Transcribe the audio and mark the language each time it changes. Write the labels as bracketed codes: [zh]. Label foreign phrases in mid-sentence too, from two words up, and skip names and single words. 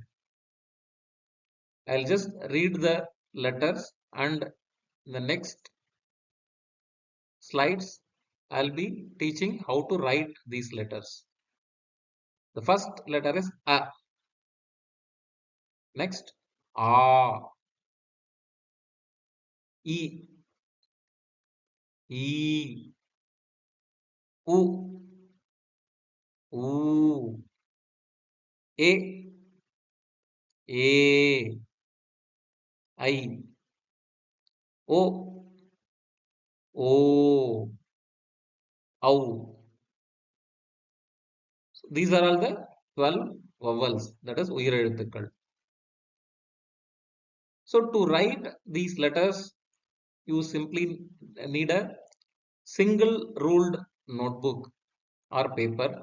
[en] I'll just read the letters and the next slides I'll be teaching how to write these letters. The first letter is A. Next, A, E, E, U, U, A, A, I, O, O, Au. So these are all the 12 vowels, that is Uyirezhuthukal. So to write these letters, you simply need a single ruled notebook or paper.